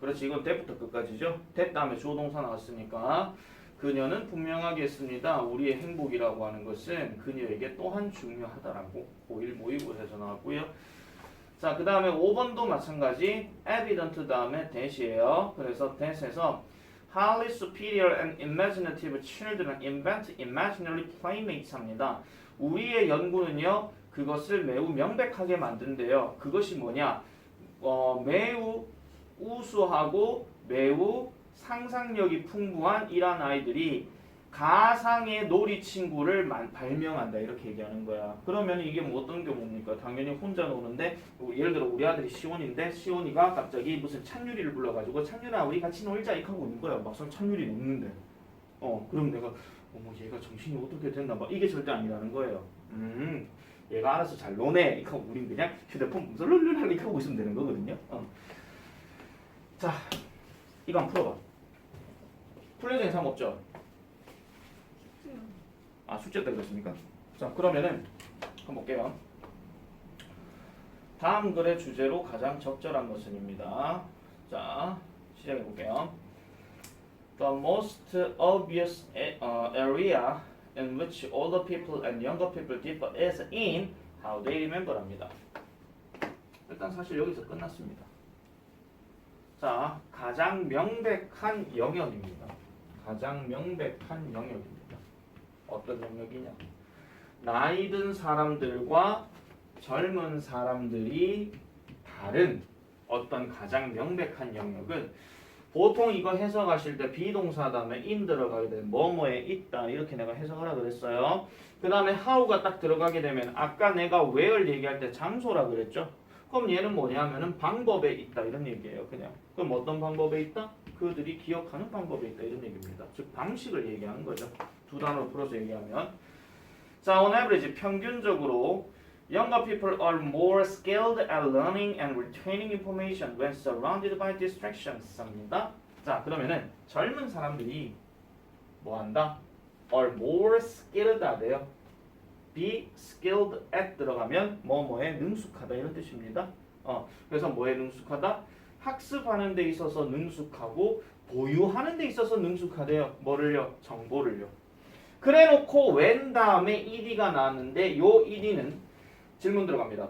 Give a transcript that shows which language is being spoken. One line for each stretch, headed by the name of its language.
Korean: 그렇지, 이건 때부터 끝까지죠. 때 다음에 주어 동사 나왔으니까 그녀는 분명하게 했습니다. 우리의 행복이라고 하는 것은 그녀에게 또한 중요하다라고 고1 모의고사에서 나왔고요. 자, 그 다음에 5번도 마찬가지 evident 다음에 that이에요. 그래서 that에서
English: highly superior and imaginative children invent imaginary playmates 합니다.
Korean: 우리의 연구는요, 그것을 매우 명백하게 만든대요. 그것이 뭐냐? 매우 우수하고 매우 상상력이 풍부한 이런 아이들이 가상의 놀이 친구를 발명한다 이렇게 얘기하는 거야. 그러면 이게 뭐 어떤 경우입니까? 당연히 혼자 노는데 예를 들어 우리 아들이 시온인데 시온이가 갑자기 무슨 찬유리를 불러가지고 찬유라 우리 같이 놀자 이렇게 하고 있는 거야. 막상 찬유리 노는데 그럼 내가 어머 얘가 정신이 어떻게 됐나 봐. 이게 절대 아니라는 거예요. 얘가 알아서 잘 노네. 이거 우린 그냥 휴대폰 보면서 룰룰 이렇게 하고 있으면 되는 거거든요. 자, 이거 한번 풀어봐. 풀려진 이상 없죠? 아, 숙제 때 그렇습니까? 자, 그러면은 한번 볼게요. 다음 글의 주제로 가장 적절한 것은입니다. 자, 시작해 볼게요.
English: The most obvious area in which older people and younger people differ is in how they remember랍니다.
Korean: 일단 사실 여기서 끝났습니다. 자, 가장 명백한 영역입니다. 가장 명백한 영역입니다. 어떤 영역이냐? 나이 든 사람들과 젊은 사람들이 다른 어떤 가장 명백한 영역은 보통 이거 해석하실 때 비동사 다음에 in 들어가게 되면 뭐뭐에 있다 이렇게 내가 해석하라 그랬어요. 그 다음에 how가 딱 들어가게 되면 아까 내가 where 얘기할 때 장소라 그랬죠. 그럼 얘는 뭐냐 하면은 방법에 있다 이런 얘기예요. 그냥 그럼 어떤 방법에 있다? 그들이 기억하는 방법에 있다 이런 얘기입니다. 즉 방식을 얘기하는 거죠. 두 단어로 풀어서 얘기하면 자,
English: on average
Korean: 평균적으로
English: younger people are more skilled at learning and retaining information when surrounded by distractions 합니다.
Korean: 자, 그러면은 젊은 사람들이 뭐 한다? are more skilled 돼요. be skilled at 들어가면 뭐뭐에 능숙하다 이런 뜻입니다. 그래서 뭐에 능숙하다? 학습하는 데 있어서 능숙하고 보유하는 데 있어서 능숙하대요. 뭐를요? 정보를요. 그래놓고 when 다음에 ed가 나왔는데 요 ed는 질문 들어갑니다.